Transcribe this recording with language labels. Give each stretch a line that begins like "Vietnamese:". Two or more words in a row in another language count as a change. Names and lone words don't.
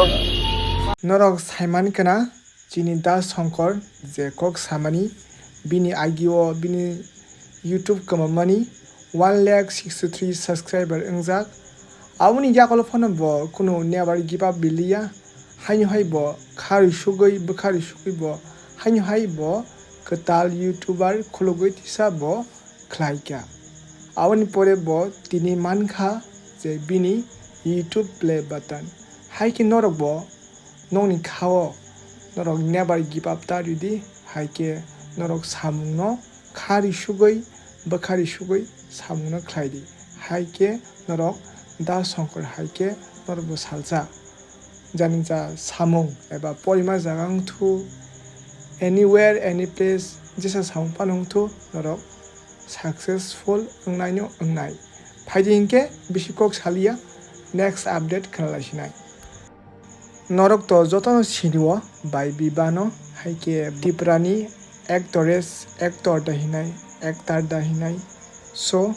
Kok Borok: Norok saimani kana chini da shankar je kok samani bini agio bini YouTube kamamani 1,63,000 subscriber engjak awuni yakolo phone bo kuno
English: never give up
Kok Borok: bilia hainu hai bo khari sugoi bukhari sugoi bo hainu hai bo ketal YouTuber khulugoi tisa bo khlaika awuni pore bo tini mankha je bini YouTube play button haike norok bo nongni khao norok
English: never give up
Kok Borok: ta ridi haike norok samung no khari sugoi bukhari sugoi samung no khlaidi haike norok da shankar haike norok bo salja janingja samung eba porima jagang thu
English: anywhere any place
Kok Borok: jesa samung panung thu norok successful ongnai no ongnai phaidi hingke bisikok salia
English: next update
Kok Borok: khnalaisinai norok to jotono siniwo by Biva no haike tiprani actor da hinai so